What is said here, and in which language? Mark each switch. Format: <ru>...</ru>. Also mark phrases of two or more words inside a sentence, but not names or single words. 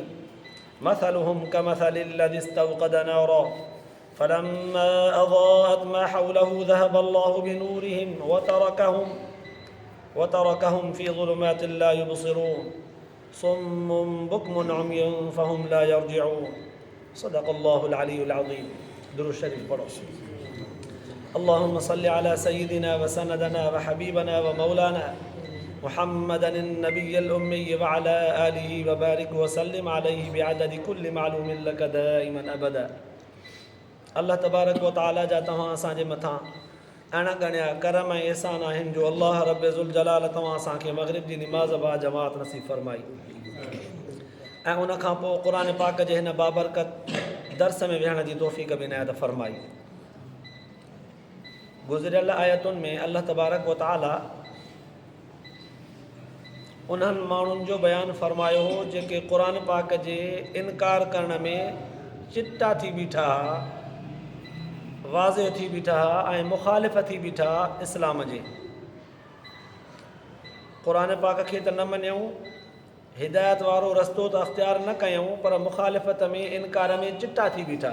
<ar>مثلهم كمثل الذي استوقد نارا فلما أضاءت ما حوله ذهب الله بنورهم وتركهم في ظلمات لا يبصرون صم بكم عمي فهم لا يرجعون. صدق الله العلي العظيم.</ar> <sd>दुरूद शरीफ पढ़ो।</sd> <ar>اللهم صل على سيدنا وسندنا وحبيبنا ومولانا محمد النبي الأمي وعلى آله وبارك وسلم عليه بعدد كل معلوم لك دائما أبدا. الله تبارك وتعالى</ar> <sd>जा तव्हां असांजे मथां अणगणिया करम ऐं एहसान आहिनि जो अल्लाह रब ज़ुल जलाल तव्हां असांखे मग़रिब जी निमाज़ बा जमात नसीब फ़रमाई ऐं उन खां पोइ क़ुरान पाक जे हिन बाबरकत दर्स में विहण जी तौफ़ीक़ बि इनायत फ़रमाई। गुज़िरियल आयतुनि में</sd> <ar>الله تبارك وتعالى</ar> <sd>उन्हनि माण्हुनि जो बयानु फ़रमायो हो जेके क़ुरान पाक जे इनकार करण में चिटा थी बीठा हुआ, वाज़े थी बीठा हुआ ऐं मुख़ालिफ़ थी बीठा इस्लाम जे। क़ुरान पाक खे त न मञूं, हिदायत वारो रस्तो त अख़्तियार न कयूं, पर मुख़ालिफ़त में इनकार में चिटा थी बीठा।</sd>